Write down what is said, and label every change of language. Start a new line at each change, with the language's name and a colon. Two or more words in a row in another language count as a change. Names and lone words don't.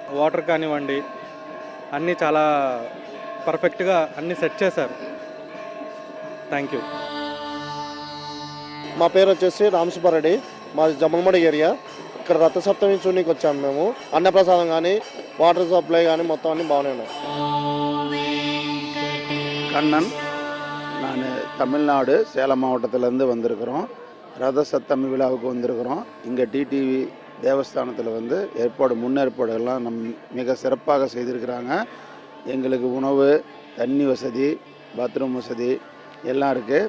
Telugu: వాటర్ కానివ్వండి అన్నీ చాలా పర్ఫెక్ట్గా అన్నీ సెట్ చేశారు.
English: thank you.
Telugu: మా పేరు వచ్చేసి రామసుబ్బారెడ్డి. మాది జమ్మలమడి ఏరియా. ఇక్కడ రథసప్తమి చూడడానికి వచ్చాము మేము. అన్నప్రసాదం కానీ,
English: water supply
Telugu: కానీ మొత్తం అన్నీ బాగానే ఉన్నాయి.
Tamil: கண்ணன், நான் தமிழ்நாடு சேலம் மாவட்டத்திலேருந்து வந்திருக்கிறோம். ரத சப்தமி விழாவுக்கு வந்திருக்கிறோம். இங்கே டிடிவி தேவஸ்தானத்தில் வந்து முன்னேற்பாடுகள்லாம் மிக சிறப்பாக செய்திருக்கிறாங்க. எங்களுக்கு உணவு, தண்ணி வசதி, பாத்ரூம் வசதி எல்லாம் இருக்குது.